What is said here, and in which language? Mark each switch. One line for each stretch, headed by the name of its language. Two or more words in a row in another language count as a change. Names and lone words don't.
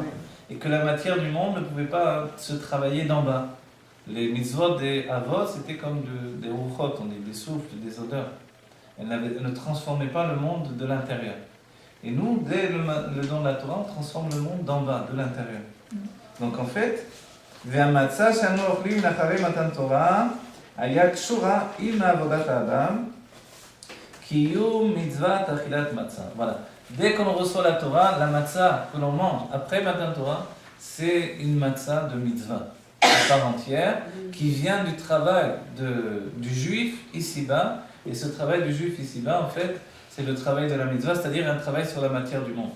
French: Et que la matière du monde ne pouvait pas se travailler d'en bas. Les mitzvot des avot, c'était comme des ruchot, on dit des souffles, des odeurs. Elle ne transformait pas le monde de l'intérieur. Et nous, dès le don de la Torah, on transforme le monde d'en bas, de l'intérieur. Donc en fait,
Hebrew: והמצה שאנו אוכלים לאחרי מתן תורה היה קשורה עם עבודת האדם קיום מצוות אכילת מצה.
French: Voilà. Dès qu'on reçoit la Torah, la matzah que l'on mange après
Hebrew: מתן תורה,
French: c'est une matzah de mitzvah à part entière qui vient du travail du juif ici-bas. Et ce travail du juif ici-bas, en fait, c'est le travail de la mitzvah, c'est-à-dire un travail sur la matière du monde.